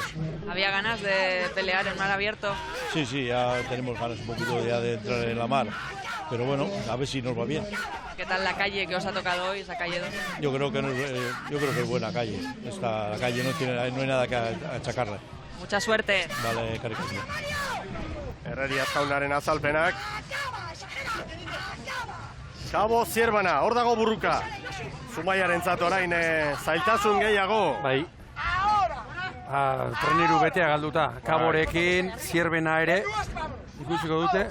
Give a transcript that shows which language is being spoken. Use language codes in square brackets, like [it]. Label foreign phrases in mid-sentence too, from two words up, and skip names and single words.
[es] ¿Había ganas de pelear en mar abierto? Sí, ya tenemos ganas un poquito ya de entrar en la mar. Pero bueno, a ver si nos va bien. ¿Qué tal la calle que os ha tocado hoy, esa calle 2? Yo creo que es buena calle. La calle no hay nada que achacarle. Mucha suerte. Vale, cariño. [eu] Herrerías jaunaren azalpenak. Kabo Zierbena, hor dago burruka. Zumaiarentzat orain zailtasun gehiago. Bai. Treneru betea galduta. Kaborekin, Zierbena ere ikusiko dute.